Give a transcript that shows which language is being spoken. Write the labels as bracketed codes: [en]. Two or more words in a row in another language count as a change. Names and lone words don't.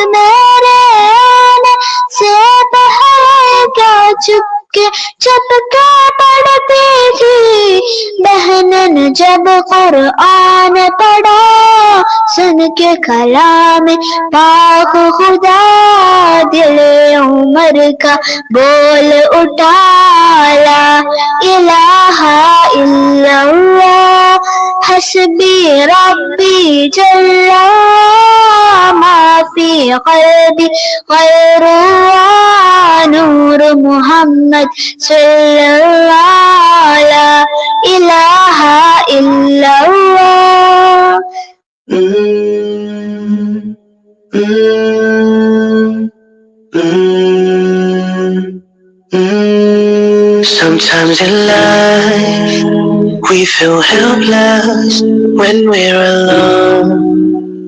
[ur] میرے آنے سے پہلے کیا چپکے پڑھتی تھی. بہنن جب قرآن پڑھا، سن کے کلام پاک خدا، دل عمر کا بول اٹھا [ar] لا إله إلا الله، حسبي ربي جل ما في قلبي غير الله، نور محمد صلى الله لا إله إلا الله. [en] Sometimes in life we feel helpless when we're alone.